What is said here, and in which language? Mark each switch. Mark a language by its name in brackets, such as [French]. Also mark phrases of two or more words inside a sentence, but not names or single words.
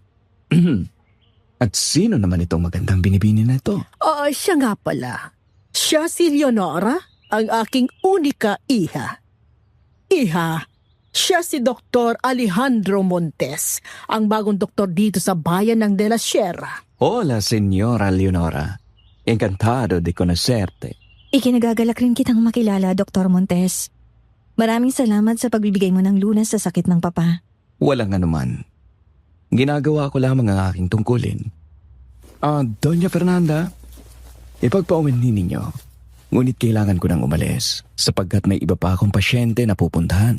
[Filipino] At sino naman itong magandang binibini na ito? Siya nga pala. Siya si Leonora, ang aking [Spanish] unika iha. [Filipino] Iha, siya si Dr. Alejandro Montes, ang bagong doktor dito sa bayan ng De La Sierra. [Spanish] Hola, Señora Leonora. Encantado de conocerte. [Filipino] Ikinagagalak rin kitang makilala, Dr. Montes. Maraming salamat sa pagbibigay mo ng lunas sa sakit ng papa. Walang anuman. Ginagawa ko lamang ang aking tungkulin. Doña Fernanda, ipagpaumanhin ninyo. Ngunit kailangan ko nang umalis sapagkat may iba pa akong pasyente na pupuntahan.